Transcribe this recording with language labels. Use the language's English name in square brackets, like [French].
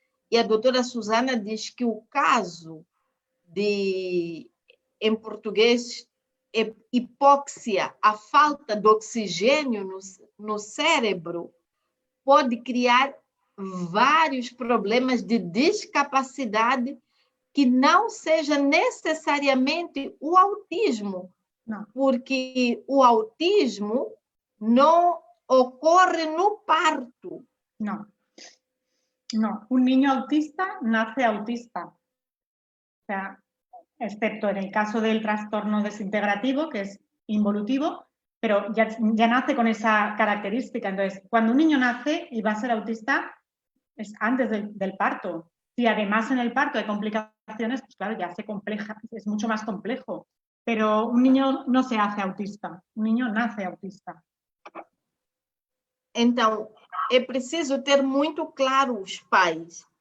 [Portuguese] E a doutora Susana diz que o caso de, em português, hipóxia, a falta de oxigênio no cérebro, pode criar vários problemas de discapacidade que não seja necessariamente o autismo, não. Porque o autismo não ocorre no parto. [Spanish] No. No, un niño autista nace autista. O sea, excepto en el caso del trastorno desintegrativo, que es involutivo, pero ya nace con esa característica. Entonces, cuando un niño nace y va a ser autista, es antes del parto. Si además en el parto hay complicaciones, pues claro, ya se compleja, es mucho más complejo. Pero un niño no se hace autista, un niño nace autista. [Portuguese] Então, é preciso ter muito claro os pais.